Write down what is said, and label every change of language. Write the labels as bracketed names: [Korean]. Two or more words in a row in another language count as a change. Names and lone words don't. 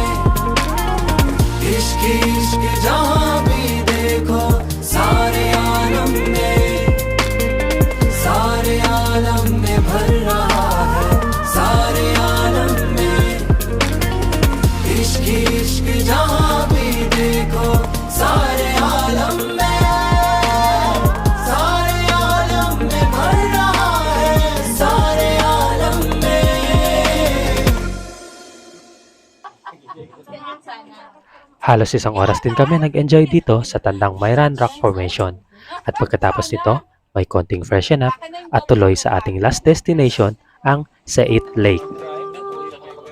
[Hindi] इश्क इश्क जहाँ भी देखो सारे आलम में भर रहा है, सारे आलम में। इश्क इश्क जहाँ भी देखो सारे आलम में भर रहा है, सारे आलम में। [Filipino] Halos isang oras din kami nag-enjoy dito sa Tandang Mayran Rock Formation. At pagkatapos nito, may konting [English] freshen up [Filipino] at tuloy sa ating [English] last destination, [Filipino] ang Sait Lake.